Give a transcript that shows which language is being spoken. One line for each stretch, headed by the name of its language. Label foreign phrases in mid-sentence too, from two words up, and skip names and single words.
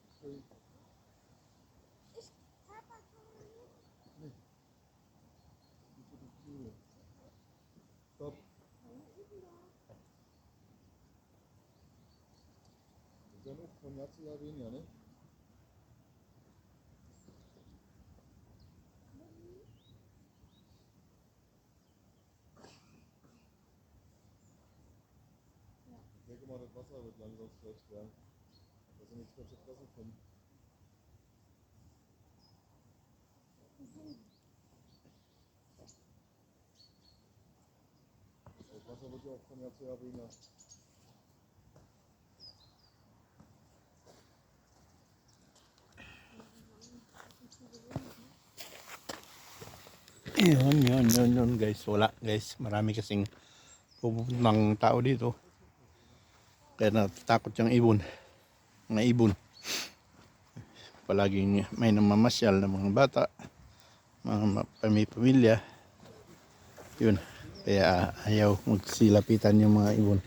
English: Stop.
German: Dennoch von Jahr zu Jahr weniger, ne? Ich denke mal, das Wasser wird langsam schlecht werden. Dass sie nichts mehr zu fressen kommen. Das Wasser wird ja auch von Jahr zu Jahr weniger.
Filipino: Yun guys, wala guys, marami kasing pupuntang tao dito kaya natatakot yung ibon, mga ibon, palaging may namamasyal na mga bata, mga pamilya, yun, kaya ayaw magsilapitan yung mga ibon.